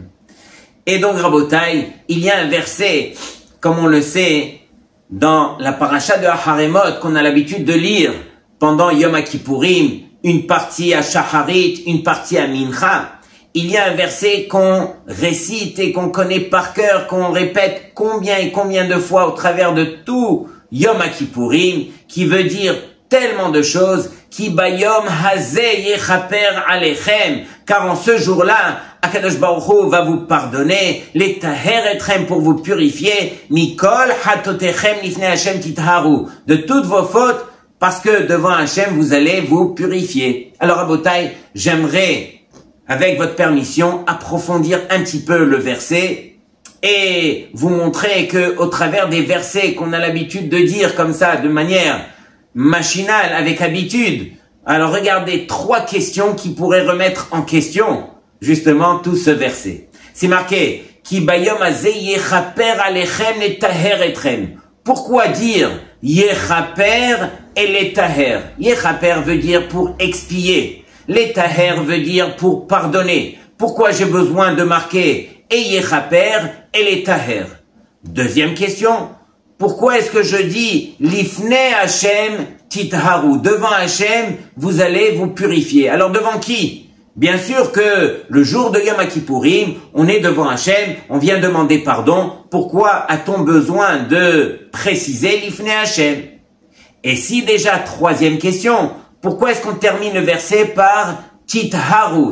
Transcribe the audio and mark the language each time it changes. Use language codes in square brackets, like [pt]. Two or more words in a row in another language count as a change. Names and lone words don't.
[fr] Et donc, Rabotai, il y a un verset, comme on le sait, dans la paracha de Haremot qu'on a l'habitude de lire pendant Yom Kippourim, une partie à Shacharit, une partie à Mincha. Il y a un verset qu'on récite et qu'on connaît par cœur, qu'on répète combien et combien de fois au travers de tout Yom Kippourim, qui veut dire tellement de choses, [he] כי ביום הזה יכפר עליכם, [fr] car en ce jour-là, Akadosh Baruch Hu va vous pardonner, [he] לטהר אתכם [fr] pour vous purifier, [he] מכל חטאתיכם לפני השם תטהרו, [fr] de toutes vos fautes, parce que devant Hashem vous allez vous purifier. Alors Abotai, j'aimerais, avec votre permission, approfondir un petit peu le verset et vous montrer que au travers des versets qu'on a l'habitude de dire comme ça, de manière machinale, avec habitude, alors regardez 3 questions qui pourraient remettre en question justement tout ce verset. C'est marqué [he] כי ביום הזה יכפר עליכם לטהר אתכם. [fr] Pourquoi dire yechaper et letaher? Yechaper veut dire pour expier. Letaher veut dire pour pardonner. Pourquoi j'ai besoin de marquer et yechaper et letaher? Deuxième question. Pourquoi est-ce que je dis [he] לפני השם תטהרו? [fr] Devant Hashem, vous allez vous purifier. Alors devant qui? Bien sûr que le jour de Yom Kippourim, on est devant Hashem, on vient demander pardon. Pourquoi a-t-on besoin de préciser [he] לפני השם? [fr] Et si déjà, 3e question, pourquoi est-ce qu'on termine le verset par titharu?